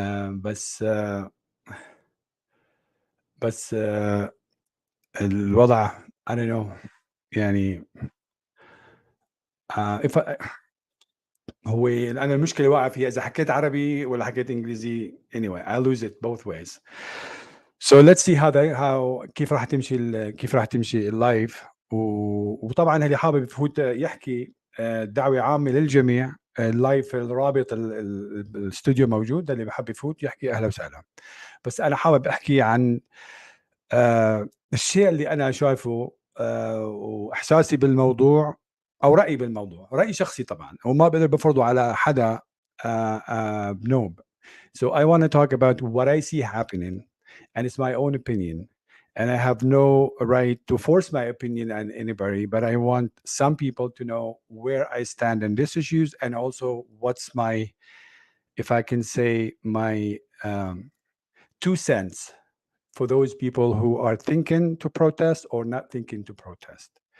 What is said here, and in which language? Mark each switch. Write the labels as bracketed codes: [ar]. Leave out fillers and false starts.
[ar] بس بس الوضع [en] I don't know [ar] يعني. if هو أنا المشكلة واقع فيها إذا حكيت عربي والّا حكيت إنجليزي [en] anyway I lose it both ways. So let's see how [ar] كيف راح تمشي الlive. وطبعًا اللي حابب يفوت يحكي دعوة عامة للجميع. الlive الرابط الإستوديو موجود، اللي بحب يفوت يحكي أهلا وسهلا. بس أنا حابب أحكي عن الشيء اللي أنا شايفه وإحساسي بالموضوع أو رأيي بالموضوع، رأي شخصي طبعًا وما باقدر بافرضه على حدا بنوب. [en] So I wanna talk about what I see happening, and it's my own opinion, and I have no right to force my opinion on anybody, but I want some people to know where I stand on these issues and also what's my, if I can say, my 2 cents for those people who are thinking to protest or not thinking to protest.